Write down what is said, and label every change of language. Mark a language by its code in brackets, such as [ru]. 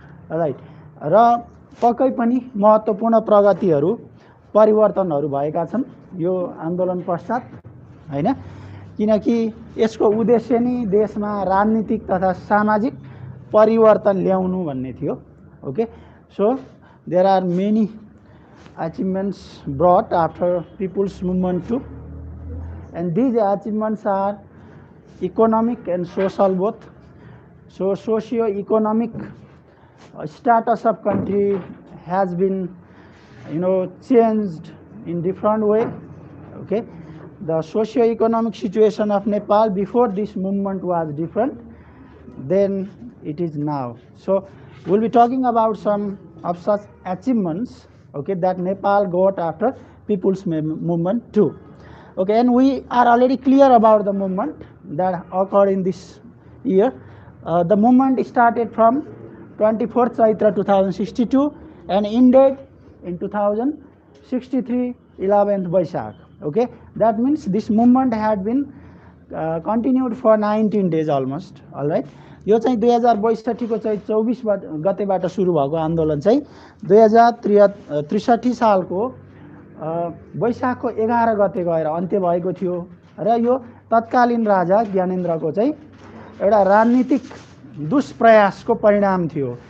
[ne] Right, र पक्कै पनि महत्त्वपूर्ण प्रगतिहरू परिवर्तनहरू भएका छन् यो आन्दोलन पश्चात हैन, किनकि यसको उद्देश्य नै देशमा राजनीतिक तथा सामाजिक परिवर्तन ल्याउनु भन्ने थियो। [en] Okay, so there are many achievements brought after people's movement too, and these achievements are economic and social both. So socio-economic status of country has been changed in different way. Okay, the socio-economic situation of Nepal before this movement was different than it is now. So we'll be talking about some of such achievements, okay, that Nepal got after people's movement too. Okay, and we are already clear about the movement that occurred in this year. The movement started from 24th Chaitra 2062 and ended in 2063 11th Vaishak. Okay, that means this movement had been continued for 19 days almost. All right, [ne] यो चाहिँ 2062 को चाहिँ 24 गतेबाट सुरु भएको आन्दोलन चाहिँ 2063 सालको वैशाखको 11 गते गएर अन्त्य भएको थियो र यो तत्कालीन राजा ज्ञानेन्द्रको चाहिँ एउटा राजनीतिक दुष्प्रयासको परिणाम थियो।